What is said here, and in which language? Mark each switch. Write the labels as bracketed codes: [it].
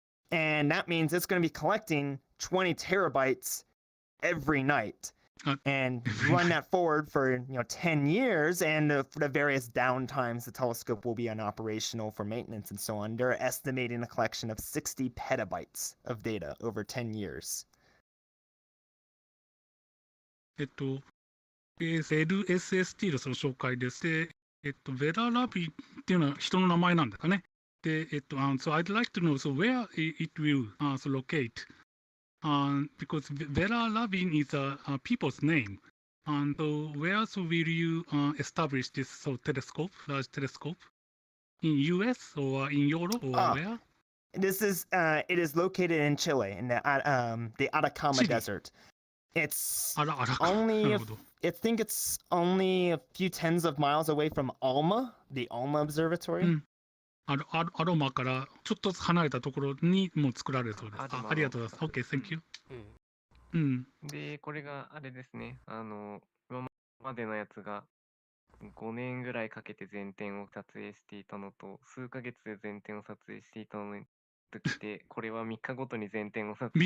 [en] And that means it's going to be collecting 20 terabytes every night. And run that forward for 10 years, and for the various downtimes the telescope will be unoperational for maintenance and so on, they're estimating a collection of 60 petabytes of data over 10 years. [ja] LSST のその紹介です。で、ベララビっていうのは人の名前なんですかね。 [en] で、 so I'd like to know, so where it will locate? Because Vera Rabin is a people's name. And so where so will you establish this telescope, large telescope? In US or in Europe or where? This is it is located in Chile in the Atacama Chile. Desert. It's [ja] あら、あらか。 [en] only [ja] なるほど。 [en] I think it's only a few tens of miles away from Alma, the Alma Observatory. [ja] アロマからちょっと離れたところにもう作られるそうです。ありがとうございます。 [en] OK, thank you. [ja] で、これがあれですね。今までのやつが5年ぐらいかけて全天を撮影していたのと、数ヶ月で全天を撮影していたのときて、これは3日ごとに全天を撮影